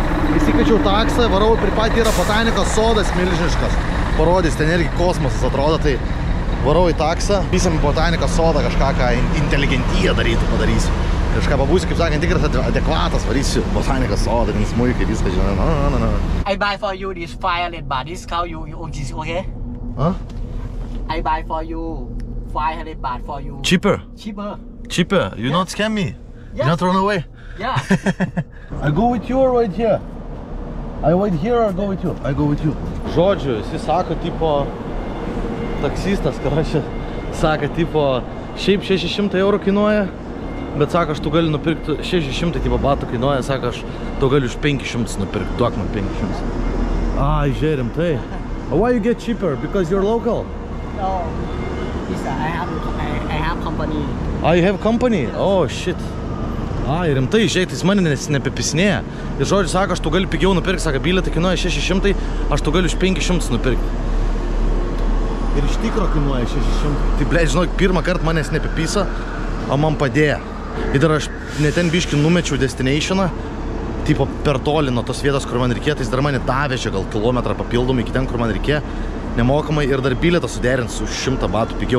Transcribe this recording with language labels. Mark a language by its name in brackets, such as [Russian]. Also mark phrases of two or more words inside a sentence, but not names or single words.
[Lithuanian] Įsikviečiau taksą, varau prie pat yra botanikos sodas milžiniškas. Parodys, ten irgi kosmosas atrodo, tai varau į taksą. Vysim į botanikos sodą kažką, ką inteligentiją padarysiu. Kažką pabūsiu, kaip sakant, tikras adekvatas, varysiu botanikos sodą, ten smuikai, viską žinai. [English] I buy for you this 500 baht discount, you okay? Huh? I buy for you 500 baht for you. Cheaper? Cheaper. You not scam me? Yeah. You not run away? Yeah. I go with you or wait here? I wait here or go with you? I go with you. [Lithuanian] Žodžiu, jis sako, tipo, taksistas, karašė, sako, tipo, šiaip 600 eurų kainuoja, bet sako, aš tu gali nupirkti 600, tipo, batų kainuoja, sako, aš tu gali už 500 nupirkti, duok man 500. Ai, žiūrim, tai. [English] Why you get cheaper? Because you're local? No. I have company. Ah, you have company? Oh, shit. [Lithuanian] Ai, rimtai, žiūrėk, jis mane nepipisinėja. Ir žodžiu, sako, aš tu gali pigiau nupirkti, sako, bilietą kainuoja 600, aš tu gali už 500 nupirkti. Ir iš tikro kainuoja 600. Tai, blėt, žinok, pirmą kartą manęs nepipisa, o man padėjo. Ir dar aš ne ten biškį numečiau destinationą, tipo per toli nuo tos vietos, kur man reikėjo, tai jis dar mane davežė gal kilometrą papildomai iki ten, kur man reikėjo, nemokamai ir dar bilietą suderint su 100 batų pigiau.